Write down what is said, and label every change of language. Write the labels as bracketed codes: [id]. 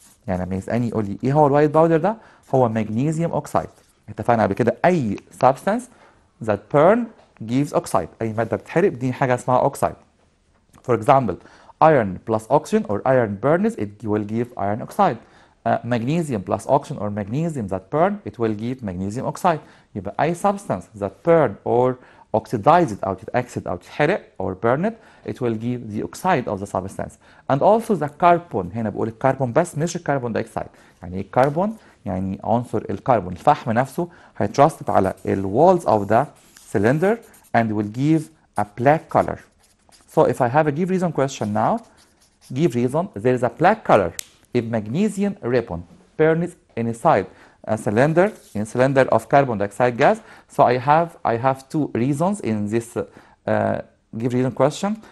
[ar] يعني لما يسألني يقول لي ايه هو الوايت باودر ده؟ هو magnesium oxide. اتفقنا قبل كده اي [en] substance that burn gives oxide. [ar] اي مادة بتتحرق دي حاجة اسمها oxide. [en] For example, iron plus oxygen or iron burns it will give iron oxide. Magnesium plus oxygen or magnesium that burn it will give magnesium oxide. [ar] يبقى اي [en] substance that burn or oxidize it [ar] أو تتأكسد أو تتحرق [en] or burn it, it will give the oxide of the substance. And also the carbon. [ar] هنا بقول الكربون بس مش الكربون دايوكسيد. يعني ايه الكربون؟ يعني عنصر الكربون الفحم نفسه هيترسب على ال [en] walls of the cylinder and will give a black color. So if I have a give reason question now, give reason, there is a black color if magnesium ribbon burns inside a cylinder of carbon dioxide gas. So I have two reasons in this give reason question.